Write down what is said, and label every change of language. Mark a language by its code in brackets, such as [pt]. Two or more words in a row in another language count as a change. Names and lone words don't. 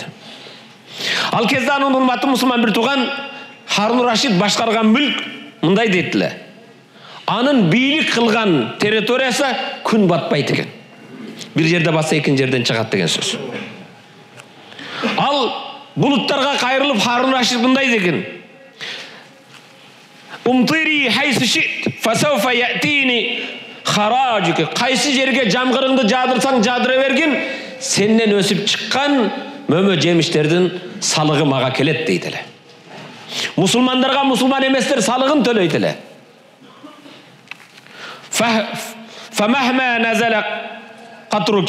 [ky] Ал кезде анын урматтуу мусулман бир тууган, Харун Рашид башкарган мүлк мындай дейт. Анын бийлик кылган территориясы күн батпайт экен. Бир жерде батса экинчи жерден чыгат деген сөз. Ал булуттарга кайрылып Харун Рашид мындай деген. [ar] أمطري حيث شئت فسوف يأتيني خراجك. [ky] Кайсы жерге жамгырыңды жадырсаң жадыра бергин, сенден өсүп чыккан мөмө жемиштердин салыгы мага келет дейт эле. Мусулмандарга мусулман эместер салыгын төлөйт эле. [ar] فمهما نزل قطرك.